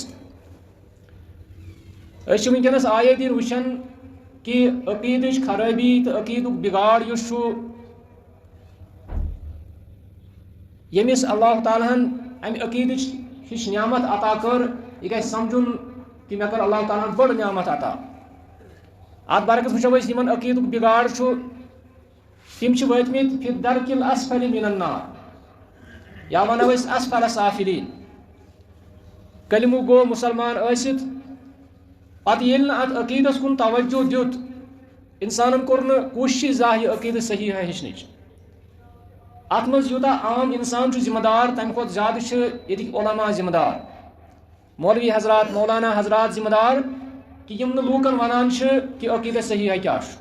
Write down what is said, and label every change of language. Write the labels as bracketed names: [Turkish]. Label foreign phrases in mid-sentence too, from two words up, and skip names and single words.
[Kashmiri] أسۍ چھِ وٕنکیٚنس آیے دِن وٕچھان کہ عقیدٕچ خرٲبی تہٕ عقیدُک بِگاڑ یُس چھُ ییٚمِس اللہ تعالیٰ ہن امہِ عقیدٕچ ہِش نعمت عطا کٔر یہِ گژھِ سمجھُن کہ مےٚ کٔر اللہ تعالیٰ ہن بٔڑ نعمت عطا. اتھ برعکس وٕچھو أسۍ یِمن عقیدُک بِگاڑ چھُ تِم چھِ وٲتمٕتۍ [Arabic] فی الدرک الاسفل من النار [Kashmiri] یا ونو أسۍ [Arabic] اسفل سافلین. [Kashmiri] کلمہٕ گوٚو مسلمان ٲسِتھ پتہٕ ییٚلہِ نہٕ اتھ عقیدس کُن توجہ دیُت انسانن کوٚر نہٕ کوٗششٕے زانٛہہ یہِ عقیدٕ صحیح ہیٚچھنٕچ. اتھ منٛز یوٗتاہ عام انسان چھُ ذمہٕ دار تمہِ کھۄتہٕ زیادٕ چھِ ییٚتِکۍ علما ذمہٕ دار، مولوی حضرات مولانا حضرات ذمہٕ دار کہ یِم نہٕ لوٗکن ونان چھِ کہ عقیدہ صحیح کیاہ چھُ.